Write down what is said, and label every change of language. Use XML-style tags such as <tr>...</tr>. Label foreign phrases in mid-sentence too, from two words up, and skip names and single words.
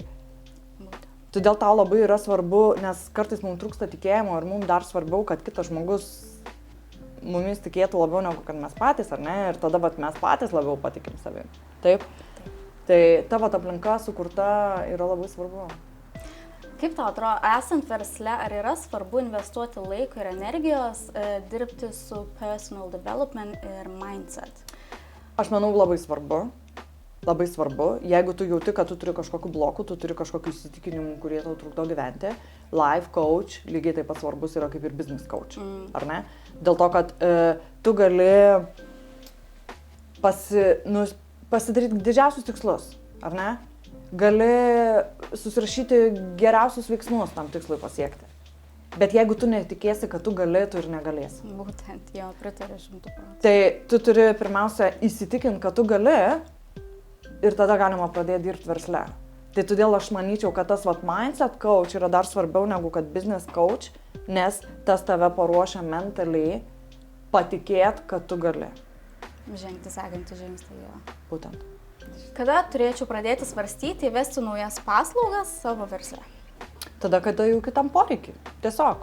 <lt>Todėl tau labai yra svarbu, nes kartais mums trūksta tikėjimo ir mums dar svarbiau, kad kitas žmogus mumis tikėtų labiau negu kad mes patys, ar ne? Ir tada mes patys labiau patikim savim. Taip? Tai tavo aplinka sukurta yra labai svarbu. Kaip tau atrodo, esant versle, ar yra svarbu investuoti laiko ir energijos, dirbti su</lt> <en>personal development</en> <lt>ir mindset? Aš manau, labai svarbu. Labai svarbu, jeigu tu jauti, kad tu turi kažkokių blokų, tu turi kažkokių įsitikinimų, kurie tau trukdo gyventi,</lt> <en>life coach</en> <lt>lygiai taip pat svarbus yra kaip ir</lt> <en>business coach,</en> <lt>ar ne? Dėl to, kad tu gali pasidaryti didžiausius tikslus, ar ne? Gali susirašyti geriausius veiksmus tam tikslui pasiekti. Bet jeigu tu netikėsi, kad tu gali, tu ir negalėsi. Būtent, jo, pritariu 100%. Tai tu turi pirmiausia įsitikinti, kad tu gali, ir tada galima pradėti dirbti versle. Tai todėl aš manyčiau, kad tas</lt> <en>mindset coach</en> <lt>yra dar svarbiau negu kad</lt> <en>business coach,</en> <lt>nes tas tave paruošia mentaliai patikėt, kad tu gali. Žengti sekantį žingsnį, jo. Būtent. Kada turėčiau pradėti svarstyti, įvesti naujas paslaugas savo versle? Tada, kada jau kitam poreikiai. Tiesiog.</lt>